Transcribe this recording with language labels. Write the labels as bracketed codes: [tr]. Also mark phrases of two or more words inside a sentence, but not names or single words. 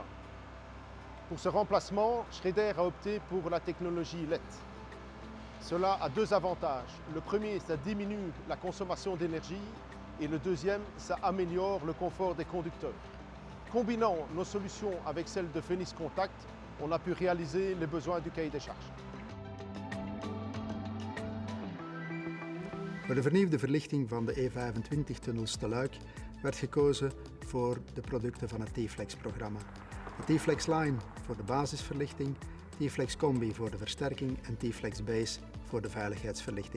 [fr] Pour ce remplacement, Schreder a opté pour la technologie LED. Cela a deux avantages. Le premier, ça diminue la consommation d'énergie et le deuxième, ça améliore le confort des conducteurs. Combinant nos solutions avec celles de Phoenix Contact, on a pu réaliser les besoins du cahier des charges. [nl] Voor de vernieuwde verlichting van de E25-tunnels te Luik werd gekozen voor de producten van het T-Flex-programma. De T-Flex Line voor de basisverlichting, T-Flex Combi voor de versterking en T-Flex Base voor de veiligheidsverlichting.